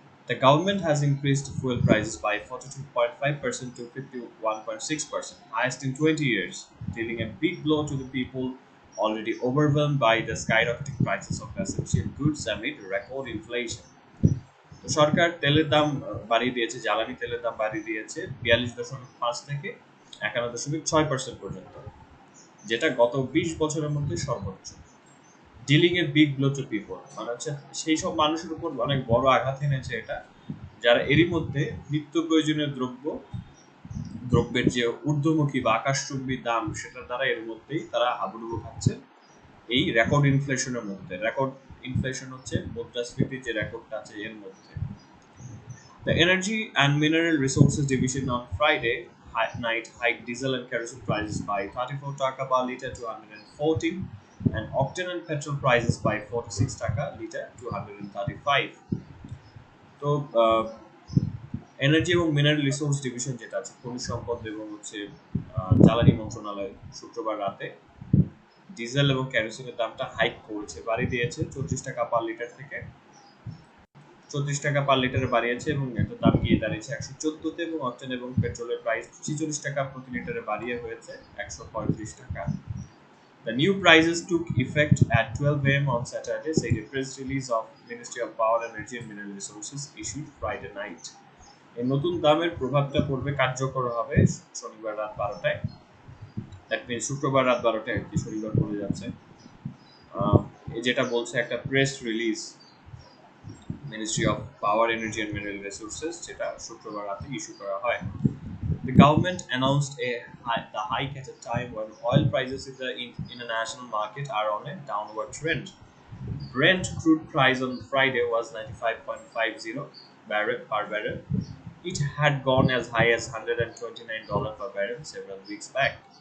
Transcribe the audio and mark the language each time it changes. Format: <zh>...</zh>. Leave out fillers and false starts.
<en>The government has increased fuel prices by 42.5% to 51.6%, highest in 20 years, dealing a big blow to the people already overwhelmed by the skyrocketing prices of essential goods amid record inflation.</en> <bn>তো সরকার তেলের দাম বাড়িয়ে দিয়েছে, জ্বালানি তেলের দাম বাড়িয়ে দিয়েছে 42.5 থেকে 51.6% পর্যন্ত, যেটা গত 20 বছরের মধ্যে সর্বোচ্চ।</bn> <en>dealing a big blow to people</en> <bn>মানে হচ্ছে সেই সব মানুষের উপর অনেক বড় আঘাত এনেছে এটা, যারা এরই মধ্যে নিত্য প্রয়োজনীয় দ্রব্যের যে ঊর্ধ্বমুখী বা আকাশচুম্বী দাম সেটার দ্বারা এর মধ্যেই তারা হাবুডুবু খাচ্ছে এই রেকর্ড ইনফ্লেশনের মধ্যে। রেকর্ড ইনফ্লেশন হচ্ছে মুদ্রাস্ফীতির যে রেকর্ডটা আছে এর মধ্যে।</bn> <en>The Energy and Mineral Resources Division on Friday night hiked diesel and kerosene prices by 34 taka per liter to 114 and octane and petrol prices by 46 taka liter to 135.</en> <bn>তো energy এবং mineral resource division যেটা আছে খনিজ সম্পদ এবং হচ্ছে জ্বালানি মন্ত্রণালয় শুক্রবার রাতে ডিজেল এবং কেরোসিনের দামটা হাইক করেছে, বাড়িয়ে দিয়েছে 34 টাকা পার লিটার থেকে 34 টাকা পার লিটারে বাড়িয়েছে এবং এটার দাম গিয়ে দাঁড়িয়েছে 114 এবং অকটেন এবং পেট্রোলের প্রাইস 46 টাকা প্রতি লিটারে বাড়িয়ে হয়েছে 135 টাকা।</bn> <en>The new prices took effect at 12 a.m. on Saturday, said a press release of Ministry of Power, Energy and Mineral Resources issued Friday night.</en> <bn>এই নতুন দামের প্রভাবটা পড়বে, কার্যকর হবে শনিবার রাত 12টায়। দ্যাট মিনস শুক্রবার রাত 12টায় আর কি, শনিবার পড়ে যাচ্ছে। এই যেটা বলছে একটা press release ministry of power, energy and mineral resources, যেটা শুক্রবার রাতে ইস্যু করা হয়।</bn> <en>The government announced the hike at a time when oil prices in the international market are on a downward trend. Brent crude price on Friday was 95.50 per barrel. It had gone as high as $129 per barrel several weeks back.</en>